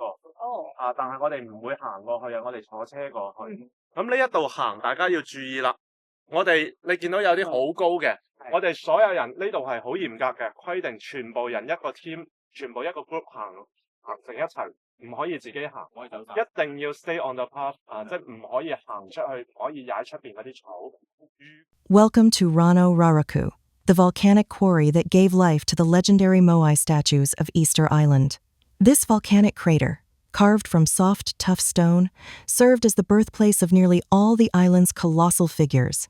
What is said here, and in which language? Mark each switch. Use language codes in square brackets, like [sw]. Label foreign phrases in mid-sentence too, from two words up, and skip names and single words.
[yue] 啊，但係我哋唔會行過去啊，我哋坐車過去。咁呢一度行，大家要注意啦。你見到有啲好高嘅，我哋所有人呢度係好嚴格嘅規定，全部人一個 team， 全部一個 group 行成一齊，唔可以自己行，一定要 [en] stay on the path [yue] 啊，即係唔可以行出去，唔可以踩出邊嗰啲草。 [en] Welcome to Rano Raraku, the volcanic quarry that gave life to the legendary Moai statues of Easter Island. This volcanic crater, carved from soft, tough stone, served as the birthplace of nearly all the island's colossal figures.